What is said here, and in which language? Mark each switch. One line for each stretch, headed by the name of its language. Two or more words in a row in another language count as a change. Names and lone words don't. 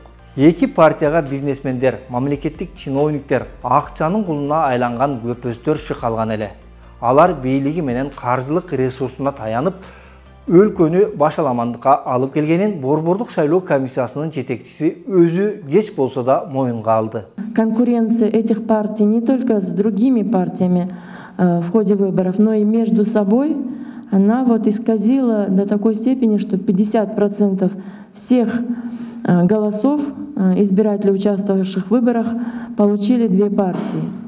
Kyrgyz: Эки партияга бизнесмендер, мамлекеттик чиновниктер, акчанын кулуна айланган көпөстөр шык алган эле. Алар бийлиги менен каржылык ресурсуна таянып, өлкөнү башаламандыкка алып келгенин Борбордук шайлоо комиссиясынын жетекчиси өзү кеч болсо да моюнга алды.
Russian: Конкуренция этих партий не только с другими партиями в ходе выборов, но и между собой, она исказила до такой степени, что 50% всех голосов избирателей, участвовавших в выборах, получили две партии.